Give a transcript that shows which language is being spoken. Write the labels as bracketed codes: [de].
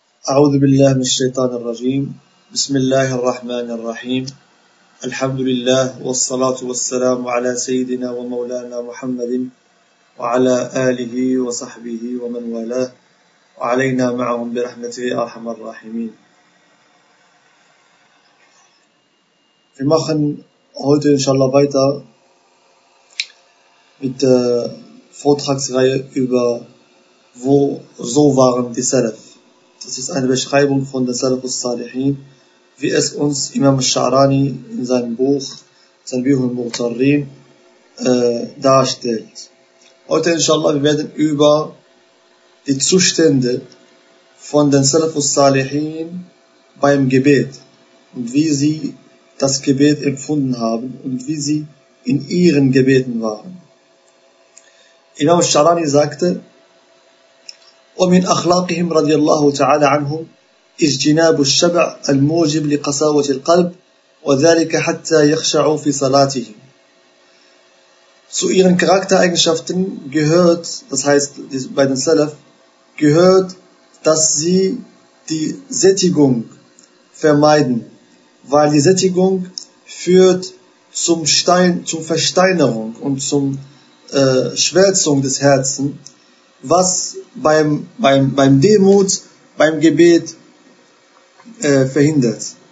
[ar] أعوذ بالله من الشيطان الرجيم. بسم الله الرحمن الرحيم. الحمد لله والصلاة والسلام على سيدنا ومولانا محمد وعلى آله وصحبه ومن والاه وعلينا معهم برحمته أرحم الراحمين. [de] Wir machen heute inshallah weiter mit der Vortragsreihe über wo so waren die Salaf. Das ist eine Beschreibung von den Salaf al-Salihin, wie es uns Imam al-Sha'rani in seinem Buch, sein Buch al-Mu'tarrin, darstellt. Heute, inshallah, wir werden über die Zustände von den Salaf al-Salihin beim Gebet und wie sie das Gebet empfunden haben und wie sie in ihren Gebeten waren. Imam al-Sha'rani sagte, [ar] ومن أخلاقهم رضي الله تعالى عنهم اجتناب الشبع الموجب لقساوة القلب وذلك حتى يخشعوا في صلاتهم. [de] Zu ihren Charaktereigenschaften gehört, das heißt bei den Salaf, gehört, dass sie die Sättigung vermeiden, weil die Sättigung führt zum Stein, zur Versteinerung und zum Schwärzung des Herzens, was beim Demut, beim Gebet verhindert.